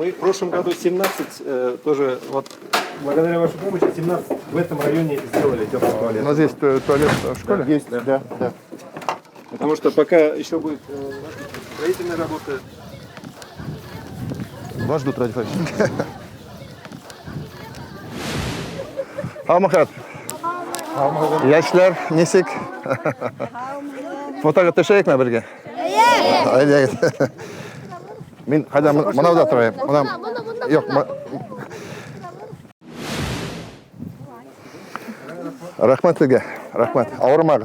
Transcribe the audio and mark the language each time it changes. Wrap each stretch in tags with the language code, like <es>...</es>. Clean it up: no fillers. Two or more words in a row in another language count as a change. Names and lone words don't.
<ru>Мы в прошлом году 17 тоже, вот благодаря вашей помощи, 17 в этом районе сделали теплый туалет. У нас есть туалет в школе? Есть, да. Потому что пока еще будет строительная работа. Вас ждут, Ради Фарич. Алмахат.</ru> <tt>Яшьләр, нисек? Фотога төшәйекме бергә? Әйдә. Мин хәзер монда торам. Юк. Рәхмәт сезгә. Рәхмәт. Авырмагыз.</tt>